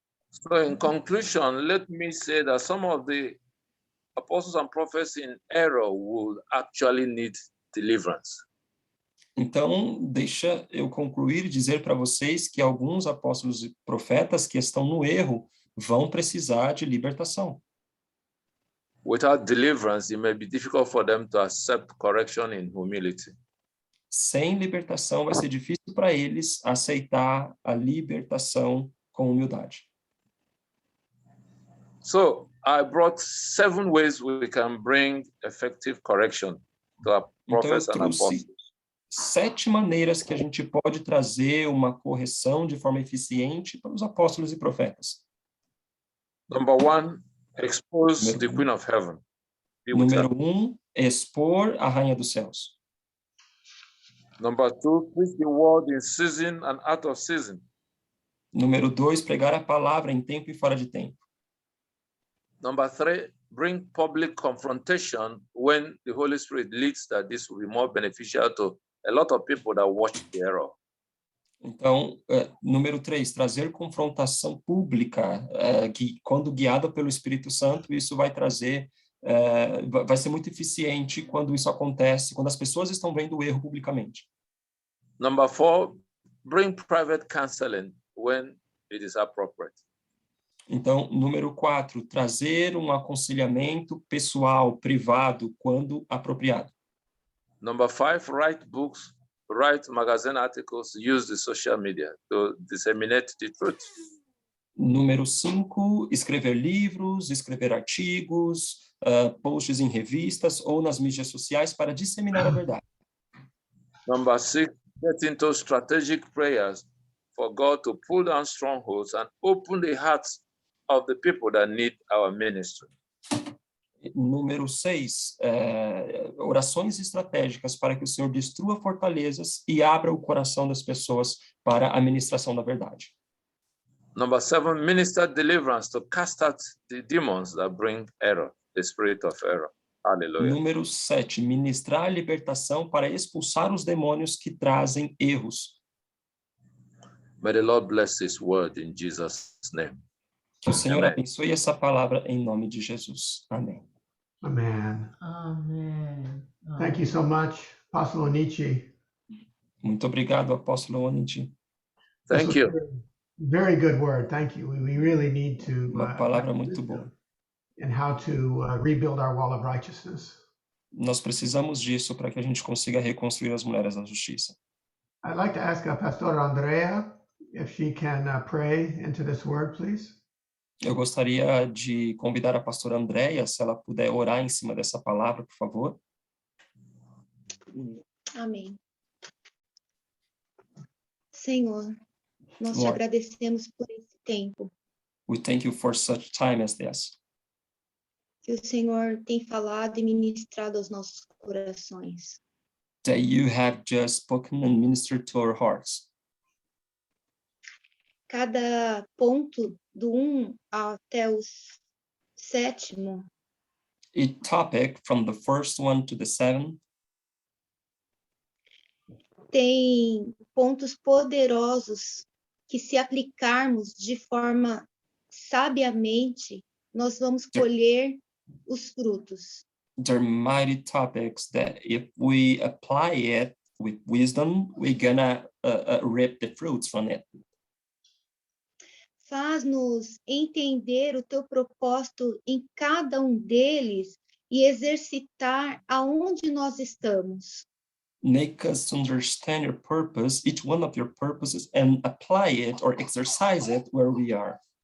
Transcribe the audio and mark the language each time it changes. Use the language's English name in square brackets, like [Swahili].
[English] So in conclusion, let me say that some of the apostles and prophets in error would actually need deliverance. [Portuguese] Então, deixa eu concluir e dizer para vocês que alguns apóstolos e profetas que estão no erro vão precisar de libertação. [English] Without deliverance, it may be difficult for them to accept correction in humility. [Portuguese] Sem libertação, vai ser difícil para eles aceitar a libertação com humildade. [English] So I brought 7 ways we can bring effective correction to our [Portuguese] Então, eu [English] prophets and [Portuguese] trouxe [English] apostles. [Portuguese] 7 maneiras que a gente pode trazer uma correção de forma eficiente para os apóstolos e profetas. [English] Number 1, expose the Queen of Heaven. Be with her. [Portuguese] Número 1, expor a Rainha dos Céus. [English] Number 2, preach the word in season and out of season. [Portuguese] Número 2, pregar a palavra em tempo e fora de tempo. [English] Number 3, bring public confrontation when the Holy Spirit leads that this will be more beneficial to a lot of people that watch the error. [Portuguese] Então, número 3, trazer confrontação pública, que quando guiada pelo Espírito Santo, isso vai trazer, vai ser muito eficiente quando isso acontece, quando as pessoas estão vendo o erro publicamente. [English] Number 4, bring private counseling when it is appropriate. [Portuguese] Então, número 4, trazer um aconselhamento pessoal, privado, quando apropriado. [English] Number 5, write books, write magazine articles, use the social media to disseminate the truth. [Portuguese] Número 5, escrever livros, escrever artigos, posts em revistas ou nas mídias sociais para disseminar a verdade. [English] Number 6, get into strategic prayers for God to pull down strongholds and open the hearts of the people that need our ministry. [Portuguese] Número 6, orações estratégicas para que o Senhor destrua fortalezas e abra o coração das pessoas para a ministração da verdade. [English] Number 7, minister deliverance to cast out the demons that bring error, the spirit of error. Hallelujah. [Portuguese] Número 7, ministrar a libertação para expulsar os demônios que trazem erros. [English] May the Lord bless His word in Jesus' name. [Portuguese] Que o Senhor Amém. abençoe essa palavra em nome de Jesus. Amém. [English] Amen. Amen. Thank you so much, Apostle Onichi. [Portuguese] Muito obrigado, apóstolo Onichi. [English] Thank you. Very good word. Thank you. We really need to [Portuguese] Uma palavra muito boa. [English] and how to rebuild our wall of righteousness. [Portuguese] Nós precisamos disso para que a gente consiga reconstruir as mulheres da justiça. [English] I'd like to ask Pastor Andrea if she can pray into this word, please. [Portuguese] Eu gostaria de convidar a pastora Andréia, se ela puder orar em cima dessa palavra, por favor. Amém. Senhor, nós te [English] Lord. [Portuguese] agradecemos por esse tempo [English] We thank you for such time as this. [Portuguese] que o Senhor tem falado e ministrado aos nossos corações. [English] that you have just spoken and ministered to our hearts. [Portuguese] Cada ponto do 1 até o 7º [English] Each topic from the first one to the 7th [Portuguese] tem pontos poderosos que, se aplicarmos de forma sabiamente, nós vamos colher os frutos. [English] they're mighty topics that if we apply it with wisdom, we're gonna reap the fruits from it. [Portuguese] Faz-nos entender o teu propósito em cada um deles e exercitar aonde nós estamos. [English] Make us understand your purpose, each one of your purposes, and apply it or exercise it where we are.